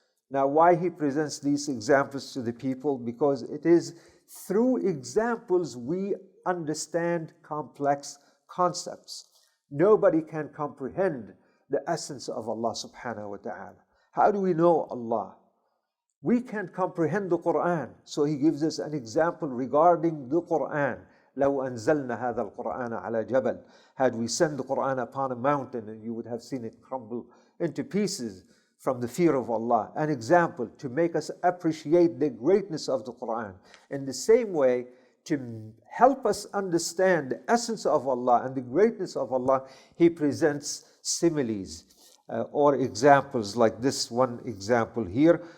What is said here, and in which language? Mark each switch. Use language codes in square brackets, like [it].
[en] Now, why He presents these examples to the people? Because it is through examples we understand complex concepts. Nobody can comprehend the essence of Allah subhanahu wa ta'ala. How do we know Allah? We can't comprehend the Qur'an. So He gives us an example regarding the Qur'an. [ar] لو أنزلنا هذا القرآن على جبل. [en] Had we sent the Qur'an upon a mountain, and you would have seen it crumble into pieces from the fear of Allah. An example to make us appreciate the greatness of the Qur'an. In the same way, to help us understand the essence of Allah and the greatness of Allah, He presents similes or examples like this one example here.